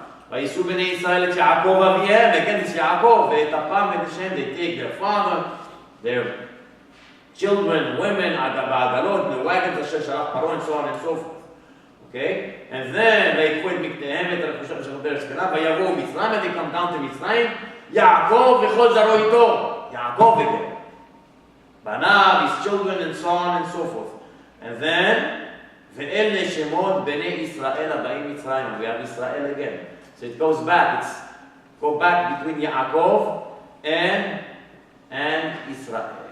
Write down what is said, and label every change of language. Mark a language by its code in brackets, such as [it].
[he] ויסעו בני ישראל את יעקב אביהם, [en] again it's [he] יעקב, ואת אפם ואת השם, [en] they take their father, their children, women, [he] בעגלות, [en] the wagons [he] אשר שלח פרעה, [en] and so on and so forth. Okay? And then they quit [he] מקניהם את רכושם של דרך זקנה, ויבואו מצרים, [en] and they come down to [he] מצרים, יעקב וכל זרעו איתו. [en] יעקב again. [he] בניו, [en] his children, and so on and so forth. And then, [he] ואלה שמות בני ישראל הבאים מצרים, [en] we have Israel again. So it goes back, go back between Yaakov and Israel.